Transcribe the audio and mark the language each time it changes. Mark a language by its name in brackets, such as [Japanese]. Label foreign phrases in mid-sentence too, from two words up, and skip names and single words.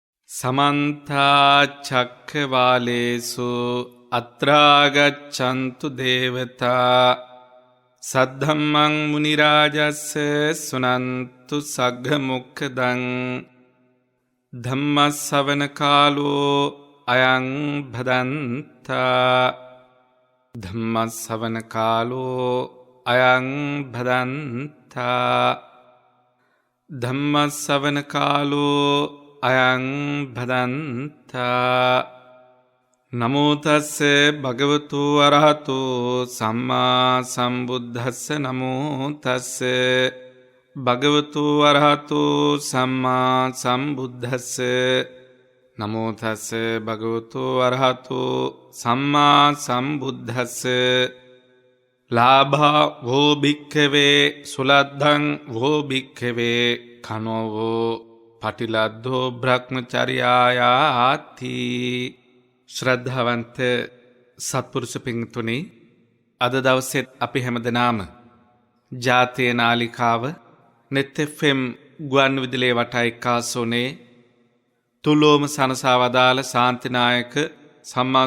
[Pali] සමන්තා චක්ඛවාලේසු අත්‍රාගච්ඡන්තු දේවතා සද්ධම්මං මුනි රාජස්ස සුනන්තු සග්ග මොක්ඛදං ධම්මස්සවන කාලෝ අයං භදන්තා ධම්මස්සවන කාලෝ අයං භදන්තා ධම්මස්සවන කාලෝ අයං භදන්තා නමෝ තස්ස භගවතු අරහතු සම්මා සම්බුද්දස්ස නමෝ තස්ස භගවතු අරහතු සම්මා සම්බුද්දස්ස නමෝ තස්ස භගවතු අරහතු සම්මා සම්බුද්දස්ස ලාභා වෝ භික්ඛවේ සුලද්ධං වෝ භික්ඛවේ කනෝ පටිලද්දෝ බ්‍රහ්මචර්යායාති. [Sinhala] ශ්‍රද්ධාවන්ත සත්පුරුෂ පින්තුනි, අද දවසෙත් අපි හැමදෙනාම ජාතිය නාලිකාව net fm ගුවන් විදුලියේ වටා එක්කාසෝනේ තුලෝම සනසා වදාළ ශාන්තිනායක සම්මා